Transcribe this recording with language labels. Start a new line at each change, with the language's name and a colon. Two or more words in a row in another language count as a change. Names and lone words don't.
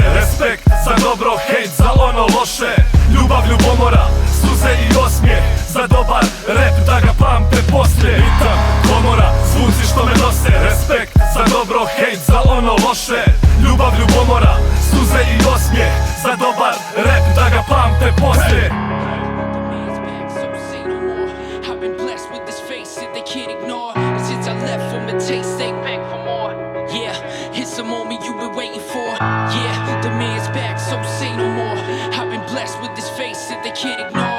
Bosnian: Respekt za dobro, hejt za ono loše. Ljubav, ljubomora, suze i osmijeh. Za dobar rap da ga pamte poslije. Ritam, komora, zvuci što me nose. Respekt za dobro, hejt za ono loše. Ljubav, ljubomora, suze i osmijeh. Za dobar rap da ga pamte poslije.
English: It's the moment you've been waiting for. Yeah, the man's back, so say no more. I've been blessed with this face that they can't ignore.